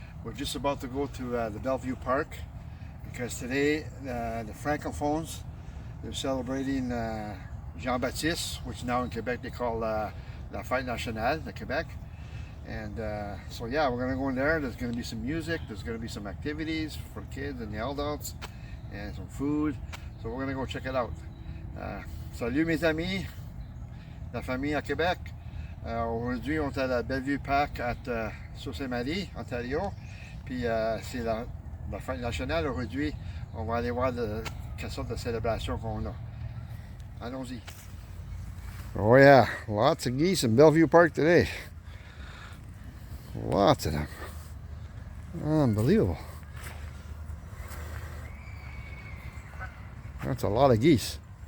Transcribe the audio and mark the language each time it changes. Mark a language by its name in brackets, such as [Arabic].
[English] We're just about to go to the Bellevue Park because today the Francophones, they're celebrating Jean-Baptiste, which now in Quebec they call La Fête Nationale de Quebec. And so yeah, we're gonna go in there. There's gonna be some music. There's gonna be some activities for kids and the adults, and some food. So we're gonna go check it out. [French] Salut mes amis, la famille à Québec. Aujourd'hui, on est à la Bellevue Park à Sault Ste. Marie, Ontario. Puis c'est la fête nationale aujourd'hui. On va aller voir quelle sorte de célébration qu'on a. Allons-y. [English] Oh yeah, lots of geese in Bellevue Park today. Lots of them. Unbelievable. That's a lot of geese.